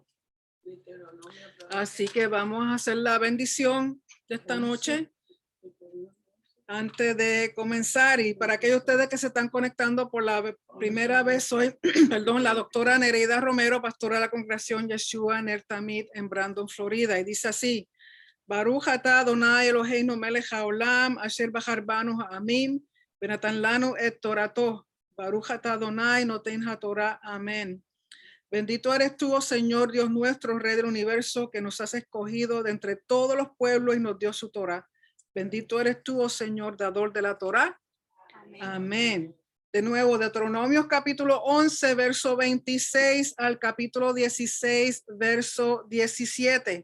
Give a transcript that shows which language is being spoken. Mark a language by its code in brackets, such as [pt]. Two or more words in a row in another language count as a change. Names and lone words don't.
[es] Así que vamos a hacer la bendición de esta noche antes de comenzar. Y para aquellos de ustedes que se están conectando por la primera vez, soy perdón, la doctora Nereida Romero, pastora de la congregación Yeshua Ner Tamid en Brandon, Florida. Y dice así: [he] ברוך אתה אדוני אלוהינו מלך העולם אשר בחר בנו העמים ונתן לנו את תורתו. ברוך אתה אדוני נותן התורה. [es] Amén. Bendito eres tú, oh Señor Dios nuestro, Rey del universo, que nos has escogido de entre todos los pueblos y nos dio su Torah. Bendito eres tú, oh Señor, dador de la Torá. Amén. Amén. De nuevo, Deuteronomio capítulo 11, verso 26 al capítulo 16, verso 17.